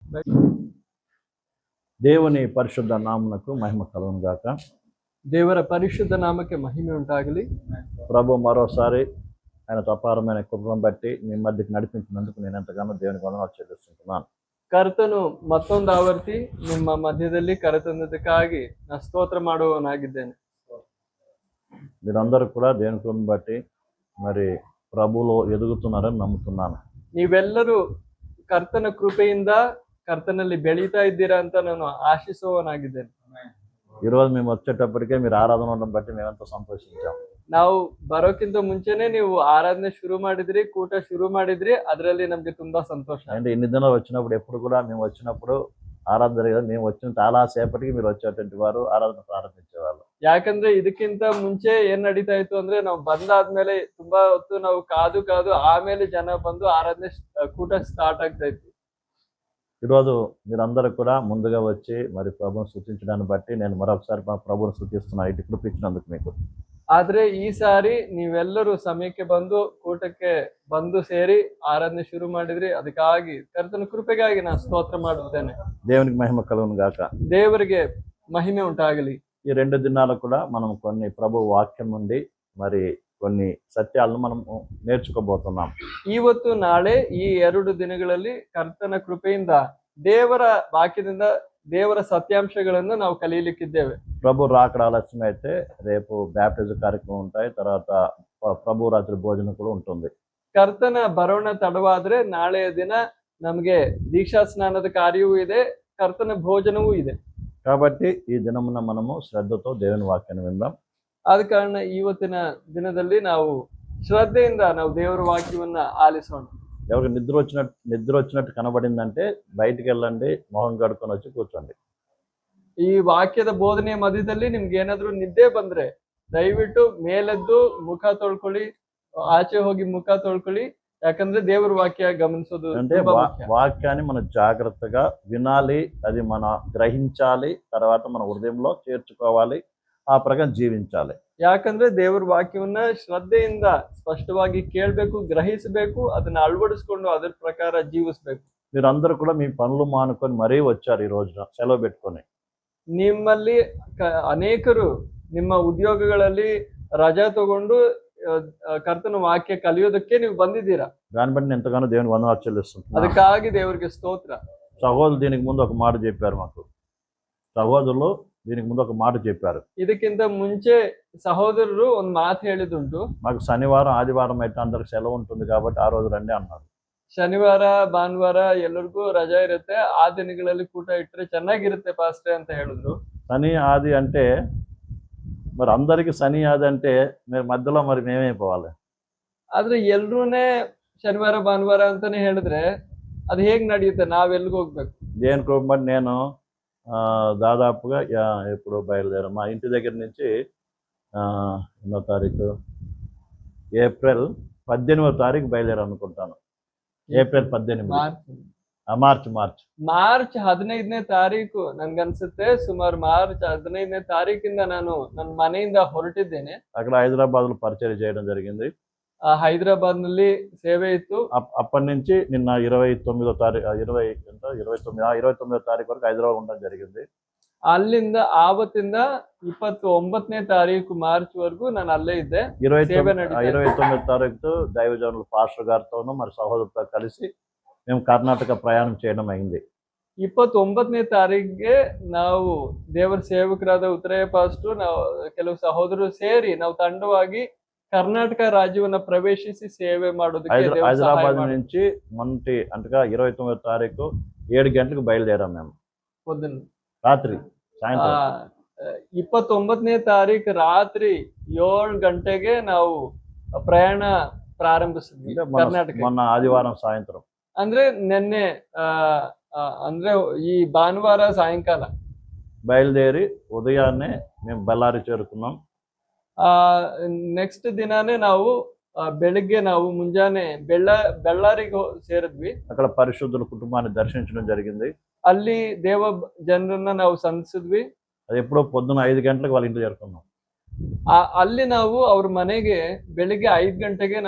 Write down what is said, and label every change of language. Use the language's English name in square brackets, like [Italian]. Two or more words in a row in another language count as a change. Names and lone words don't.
[Telugu] దేవుని పరిಶುద్ధ నామమునకు మహిమ కలుగును గాక. [Kannada] ದೇವರ ಪರಿಶುದ್ಧ ನಾಮಕ್ಕೆ ಮಹಿಮೆ ಉಂಟಾಗಲಿ. [Telugu] ప్రభు మరోసారి ఆయన అపారమైన కృపను బట్టి మీ మధ్యకి నడిపించినందుకు నేను ఎంతగానో దేవునికి వందనాలు చెల్లిస్తున్నాను. [Kannada] ಕರ್ತನು ಮತ್ತೊಂದು ಆವರ್ತಿ ನಿಮ್ಮ ಮಧ್ಯದಲ್ಲಿ ಕರೆತಂದದಕ್ಕಾಗಿ ನಾ ಸ್ತೋತ್ರ ಮಾಡುವವನಾಗಿದ್ದೇನೆ. [Telugu] మీరందరూ కూడా దేవుని కృపను బట్టి మరి ప్రభువులో ఎదుగుతున్నారని నమ్ముతున్నాను. [Kannada] ನೀವೆಲ್ಲರೂ ಕರ್ತನ ಕೃಪೆಯಿಂದ ಕರ್ತನಲ್ಲಿ ಬೆಳೀತಾ ಇದ್ದೀರಾ ಅಂತ ನಾನು ಆಶಿಸುವವನಾಗಿದ್ದೇನೆ. [Telugu] ఈరోజు మేము వచ్చేటప్పటికే మీరు ఆరాధన ఉండడం బట్టి మేమెంతో సంతోషించాం. [Kannada] ನಾವು ಬರೋಕ್ಕಿಂತ ಮುಂಚೆನೆ ನೀವು ಆರಾಧನೆ ಶುರು ಮಾಡಿದ್ರಿ, ಕೂಟ ಶುರು ಮಾಡಿದ್ರಿ, ಅದರಲ್ಲಿ ನಮ್ಗೆ ತುಂಬಾ ಸಂತೋಷ. [Telugu] అంటే ఇన్ని దినాలు వచ్చినప్పుడు ఎప్పుడు కూడా మేము వచ్చినప్పుడు ఆరాధన జరిగేది. మేము వచ్చిన చాలా సేపటికి మీరు వచ్చేటువంటి వారు ఆరాధన ప్రారంభించేవాళ్ళు. [Kannada] ಯಾಕಂದ್ರೆ ಇದಕ್ಕಿಂತ ಮುಂಚೆ ಏನ್ ನಡೀತಾ ಇತ್ತು ಅಂದ್ರೆ ನಾವು ಬಂದಾದ್ಮೇಲೆ ತುಂಬಾ ಹೊತ್ತು ನಾವು ಕಾದು ಆಮೇಲೆ ಜನ ಬಂದು ಆರಾಧನೆ ಕೂಟ ಸ್ಟಾರ್ಟ್ ಆಗ್ತಾ ಇತ್ತು. [Telugu] ఈరోజు మీరందరూ కూడా ముందుగా వచ్చి మరి ప్రభువును స్తుతించడాన్ని బట్టి నేను మరొకసారి మా ప్రభువును స్తుతిస్తున్నాను. ఇటు కృప ఇచ్చినందుకు మీకు. [Kannada] ಆದ್ರೆ ಈ ಸಾರಿ ನೀವೆಲ್ಲರೂ ಸಮಯಕ್ಕೆ ಬಂದು ಕೂಟಕ್ಕೆ ಬಂದು ಸೇರಿ ಆರಾಧನೆ ಶುರು ಮಾಡಿದ್ರಿ. ಅದಕ್ಕಾಗಿ ಕರ್ತನ ಕೃಪೆಗಾಗಿ ನಾನು ಸ್ತೋತ್ರ ಮಾಡುತ್ತೇನೆ. [Telugu] దేవునికి మహిమ కలుగును గాక. [Kannada] ದೇವರಿಗೆ ಮಹಿಮೆ ಉಂಟಾಗಲಿ. [Telugu] ఈ 2 దినాలు కూడా మనం కొన్ని ప్రభు వాక్యం నుండి మరి కొన్ని సత్యాలను మనం నేర్చుకోబోతున్నాం. [Kannada] ಇವತ್ತು ನಾಳೆ ಈ 2 ದಿನಗಳಲ್ಲಿ ಕರ್ತನ ಕೃಪೆಯಿಂದ ದೇವರ ವಾಕ್ಯದಿಂದ ದೇವರ ಸತ್ಯಾಂಶಗಳನ್ನು ನಾವು ಕಲಿಯಲಿಕ್ಕಿದ್ದೇವೆ. [Telugu] ప్రభు రాకడ ఆలస్యం అయితే రేపు బ్యాప్టిజం కార్యక్రమం ఉంటాయి. తర్వాత ప్రభు రాత్రి భోజనం కూడా ఉంటుంది. [Kannada] ಕರ್ತನ ಬರೋಣ ತಡವಾದ್ರೆ ನಾಳೆಯ ದಿನ ನಮಗೆ ದೀಕ್ಷಾ ಸ್ನಾನದ ಕಾರ್ಯವೂ ಇದೆ, ಕರ್ತನ ಭೋಜನವೂ ಇದೆ. [Telugu] కాబట్టి ఈ దినమున మనము శ్రద్ధతో దేవుని వాక్యాన్ని విందాం. [Kannada] ಆದ ಕಾರಣ ಇವತ್ತಿನ ದಿನದಲ್ಲಿ ನಾವು ಶ್ರದ್ಧೆಯಿಂದ ನಾವು ದೇವರ ವಾಕ್ಯವನ್ನ ಆಲಿಸೋಣ. [Telugu] ఎవరికి నిద్ర వచ్చినట్టు కనబడిందంటే బయటికి వెళ్ళండి, మొహం కడుక్కొని వచ్చి కూర్చోండి. [Kannada] ಈ ವಾಕ್ಯದ ಬೋಧನೆಯ ಮಧ್ಯದಲ್ಲಿ ನಿಮ್ಗೆ ಏನಾದ್ರೂ ನಿದ್ದೆ ಬಂದ್ರೆ ದಯವಿಟ್ಟು ಮೇಲೆದ್ದು ಮುಖ ತೊಳ್ಕೊಳ್ಳಿ, ಆಚೆ ಹೋಗಿ ಮುಖ ತೊಳ್ಕೊಳ್ಳಿ. ಯಾಕಂದ್ರೆ ದೇವರ ವಾಕ್ಯ ಗಮನಿಸೋದು [Telugu] అంటే వాక్యాన్ని మనం జాగ్రత్తగా వినాలి, అది మన గ్రహించాలి, తర్వాత మన హృదయంలో చేర్చుకోవాలి, ఆ ప్రకారం జీవించాలి. [Kannada] ಯಾಕಂದ್ರೆ ದೇವರ ವಾಕ್ಯವನ್ನ ಶ್ರದ್ಧೆಯಿಂದ ಸ್ಪಷ್ಟವಾಗಿ ಕೇಳಬೇಕು, ಗ್ರಹಿಸಬೇಕು, ಅದನ್ನ ಅಳವಡಿಸ್ಕೊಂಡು ಅದರ ಪ್ರಕಾರ ಜೀವಿಸಬೇಕು. [Telugu] మీరందరూ కూడా మీ పనులు మానుకొని మరీ వచ్చారు ఈ రోజున సెలవు పెట్టుకొని. [Kannada] ನಿಮ್ಮಲ್ಲಿ ಅನೇಕರು ನಿಮ್ಮ ಉದ್ಯೋಗಗಳಲ್ಲಿ ರಜಾ ತಗೊಂಡು ಕರ್ತನ ವಾಕ್ಯ ಕಲಿಯೋದಕ್ಕೆ ನೀವು ಬಂದಿದ್ದೀರಾ. [Telugu] దాన్ని బట్టి నేను ఎంతగానో దేవుని వందనాలు చెల్లిస్తున్నాను. [Kannada] ಅದಕ್ಕಾಗಿ ದೇವರಿಗೆ ಸ್ತೋತ್ರ. [Telugu] సహోదరులు దీనికి ముందు ఒక మాట చెప్పారు మాకు. సహోదరులు దీనికి ముందు ఒక మాట చెప్పారు. [Kannada] ಇದಕ್ಕಿಂತ ಮುಂಚೆ సహోదరులు ಒಂದು ಮಾತು ಹೇಳಿದುಂಟು. [Telugu] మాకు శనివారం ఆదివారం అయితే అందరికి సెలవు ఉంటుంది కాబట్టి ఆ రోజు రండి అన్నారు. [Kannada] ಶನಿವಾರ ಭಾನುವಾರ ಎಲ್ಲರಿಗೂ ರಜಾ ಇರುತ್ತೆ, ಆ ದಿನಗಳಲ್ಲಿ ಕೂಟ ಇಟ್ಟರೆ ಚೆನ್ನಾಗಿರುತ್ತೆ ಪಾಸ್ಟ್ರೆ ಅಂತ ಹೇಳಿದ್ರು. [Telugu] శని ఆది అంటే మరి అందరికి శని ఆది అంటే మీరు మధ్యలో మరి మేమైపోవాలి. [Kannada] ಆದ್ರೆ ಎಲ್ರೂನೇ ಶನಿವಾರ ಭಾನುವಾರ ಅಂತಾನೆ ಹೇಳಿದ್ರೆ ಅದು ಹೇಗ್ ನಡೆಯುತ್ತೆ? ನಾವೆಲ್ಲಿಗೆ ಹೋಗ್ಬೇಕು? [Telugu] దేని కృప బట్టి నేను దాదాపుగా ఎప్పుడు బయలుదేరాం. మా ఇంటి దగ్గర నుంచి ఎన్నో తారీఖు ఏప్రిల్ 18వ తారీఖు బయలుదేరాం అనుకుంటాను. ఏప్రిల్ 18 [Kannada] ಮಾರ್ಚ್ 15ನೇ ತಾರೀಕು ನನ್ಗನ್ಸುತ್ತೆ. ಸುಮಾರು ಮಾರ್ಚ್ 15ನೇ ತಾರೀಕಿಂದ ನಾನು ನನ್ನ ಮನೆಯಿಂದ ಹೊರಟಿದ್ದೇನೆ. [Telugu] అక్కడ హైదరాబాద్ లో పరిచయం చేయడం జరిగింది. [Kannada] హైదరాబాద్ ನಲ್ಲಿ ಸೇವೆ ಇತ್ತು. [Telugu] అప్పటి నుంచి నిన్న 29వ తారీఖు 29వ తారీఖు వరకు హైదరాబాద్ ఉండడం జరిగింది. [Kannada] ಅಲ್ಲಿಂದ ಆವತ್ತಿಂದ 29ನೇ ತಾರೀಕು ಮಾರ್ಚ್ ವರೆಗೂ ನಾನು ಅಲ್ಲೇ ಇದ್ದೆ. [Telugu] 29వ తారీఖు దైవజనులు పాస్టర్ గారితోనూ మరి సహోదరులతో కలిసి మేము కర్ణాటక ప్రయాణం చేయడం అయింది. [Kannada] 29ನೇ ತಾರೀಕಿಗೆ ನಾವು ದೇವರ ಸೇವಕರಾದ ಉತ್ತರಯ್ಯ ಪಾಸ್ಟರ್, ನಾವು ಕೆಲವು ಸಹೋದರರು ಸೇರಿ ನಾವು ತಂಡವಾಗಿ ಕರ್ನಾಟಕ ರಾಜ್ಯವನ್ನ ಪ್ರವೇಶಿಸಿ ಸೇವೆ ಮಾಡೋದಕ್ಕೆ [Telugu] హైదరాబాద్ నుంచి మొన్నటి అంటగా 29వ తారీఖు 7 గంటలకు బయలుదేరాం మేము. పొద్దున్న రాత్రి సాయంత్రం [Kannada] 29ನೇ ತಾರೀಕು ರಾತ್ರಿ 7 ಗಂಟೆಗೆ ನಾವು ಪ್ರಯಾಣ ಪ್ರಾರಂಭಿಸಿದ್ವಿ ಕರ್ನಾಟಕ. [Telugu] మొన్న ఆదివారం సాయంత్రం [Kannada] ಅಂದ್ರೆ ನಿನ್ನೆ ಅಂದ್ರೆ ಈ ಭಾನುವಾರ ಸಾಯಂಕಾಲ [Telugu] బయలుదేరి ఉదయాన్నే మేము బళ్ళారి చేరుకున్నాం. [Kannada] ನೆಕ್ಸ್ಟ್ ದಿನಾನೇ ನಾವು ಬೆಳಿಗ್ಗೆ ನಾವು ಮುಂಜಾನೆ ಬೆಳ್ಳಾರಿಗೆ ಸೇರಿದ್ವಿ. [Telugu] అక్కడ పరిశుద్ధుల కుటుంబాన్ని దర్శించడం జరిగింది. [Kannada] ಅಲ್ಲಿ ದೇವ ಜನರನ್ನ ನಾವು ಸಂಧಿಸಿದ್ವಿ. [Telugu] అది ఎప్పుడో పొద్దున 5 గంటలకు వాళ్ళ ఇంటికి చేరుకున్నాం. [Kannada] ಅಲ್ಲಿ ನಾವು ಅವ್ರ ಮನೆಗೆ ಬೆಳಿಗ್ಗೆ 5 ಗಂಟೆಗೆ ನಾವು ತಲುಪಿದ್ವಿ.